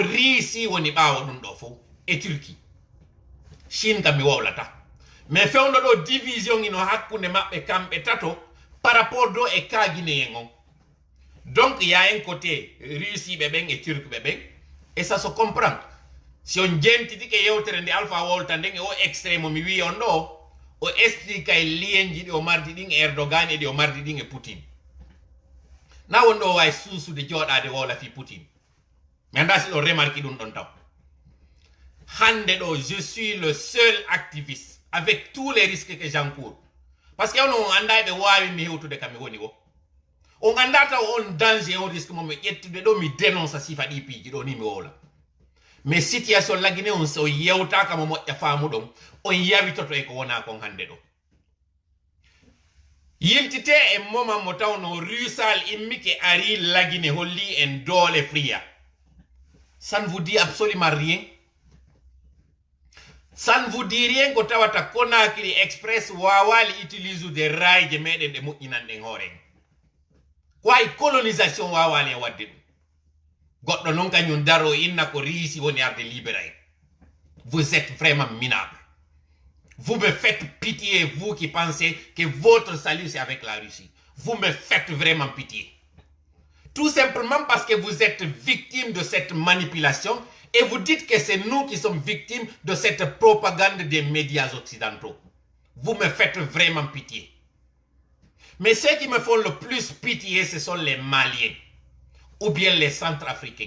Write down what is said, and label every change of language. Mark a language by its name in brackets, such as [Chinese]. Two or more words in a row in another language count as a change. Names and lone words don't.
[Fula] riisi woni ɓaawo ɗum ɗo fof e Turquie Chine kam mi wowlata mais fewndo ɗo division ino hakkunde maɓɓe kamɓe tato [French] par rapport [Fula] do e ka guinéen on [French] donc y a un côté Russie [Fula] ɓe ɓen e Turque ɓe ɓen [French] et ça se comprend si on [Fula] jentiti ke yewtere nde Alpha wolta nden e o extrême mi wi on ɗo o explique e lienji ɗi o mardi ɗin e Erdogan e ɗi o mardi ɗin e Poutine na won ɗo wawi suusude jooɗade wola fi Poutine mi anda si ɗo remarque ɗum ɗon taw hande ɗo [French] je suis le seul activiste avec tous les risques que j'encours parce que on [Fula] anda ɓe wawi mi hewtude kam mi woni o on anda taw on danger on risque mo mi ƴettude ɗo mi dénonce sifa ɗi piiji ɗo ni mi wowla [French] mais situation [Fula] lagine on so yewtaka mo moƴƴa faamuɗon on yawitoto e ko wona kon hande ɗo yiltite e moment mo tawno rusal immike ari lagine holli en doole friya [French] ça ne vous dit absolument rien ça ne vous dit rien [Fula] ko tawata Conakry Express wawali [French] utilise des [Fula] rails je meɗen ɗe moƴƴinanɗen hooren ko ay colonisation wawali e wadde ɗum goɗɗo non kañum daro inna ko riisi woni arde libéra [French] en vous êtes vraiment minable vous me faites pitié vous qui pensez que votre salut c'est avec la Russie vous me faites vraiment pitié tout simplement parce que vous êtes victime de cette manipulation et vous dites que c'est nous qui sommes victimes de cette propagande des médias occidentaux vous me faites vraiment pitié mais ceux qui me font le plus pitié ce sont les Maliens ou bien les Centrafricains.